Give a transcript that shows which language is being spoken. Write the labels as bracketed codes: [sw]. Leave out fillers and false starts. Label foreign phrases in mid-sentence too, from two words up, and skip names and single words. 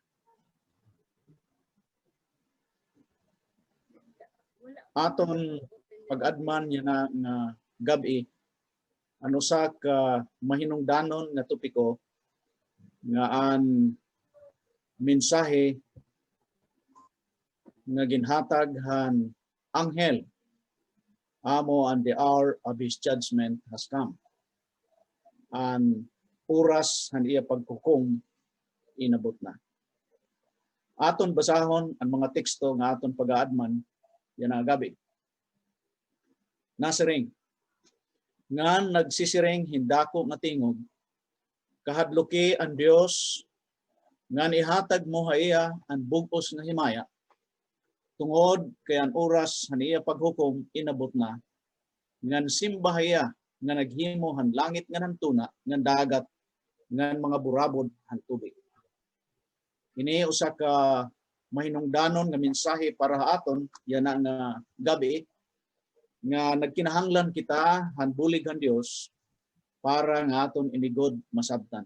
[war] Aton pag-adman yan nga gabi ano sa ka mahinungdanon nga topiko nga an mensahe nga ginhatag han anghel amo [en] and the hour of his judgment has come. [war] An oras han iya paghukom inabot na. Aton basahon ang mga teksto nga aton pag-aadman yan ang gabi. Nasiring nga nagsisiring hindako nga tingog kahadluki ang Dios nga ihatag mo haiya ang bugos nga himaya tungod kay ang oras han iya paghukom inabot na ngan simbahaya nga naghimo han langit nga nantuna ngan dagat ngan mga burabod han tubig. Ini usa ka mahinungdanon nga mensahe para aton yana nga gabi nga nagkinahanglan kita han bulig han Dios para nga aton inigod masabtan.